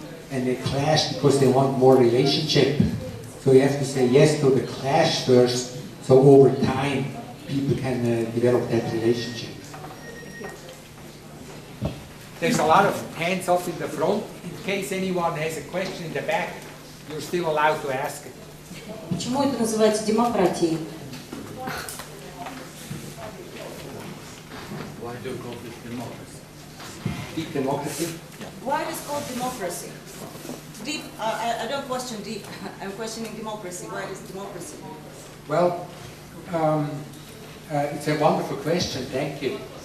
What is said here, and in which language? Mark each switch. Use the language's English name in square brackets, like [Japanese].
[English] And they clash because they want more relationship. So you have to say yes to the clash first, so over time people can develop that relationship. There's a lot of hands up in the front. In case anyone has a question in the back, you're still allowed to ask it. [Russian] Почему это называется демократией? [English] Why do you call this democracy? Deep democracy? Why it is called democracy? Deep, I don't question deep, I'm questioning democracy. Why is democracy? Well, it's a wonderful question, thank you.